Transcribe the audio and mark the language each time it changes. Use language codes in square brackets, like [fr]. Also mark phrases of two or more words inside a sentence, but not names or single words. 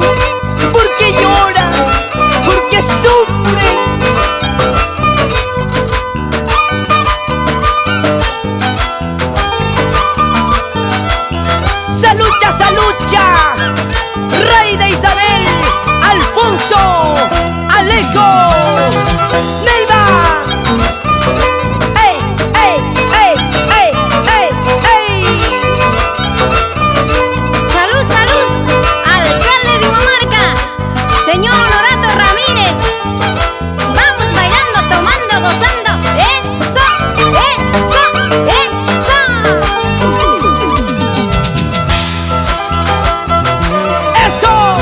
[es] ¿Por qué lloras? ¿Por qué sufres? ¡Salucha, salucha! Rey de Isabel, Alfonso, Alejo, Nelva. ¡Ey, ey, ey, ey, ey, ey! Salud, salud, alcalde de Humamarca, señor Honorato Ramírez. Vamos bailando, tomando, gozando. ¡Eso! ¡Eso! ¡Eso! ¡Eso!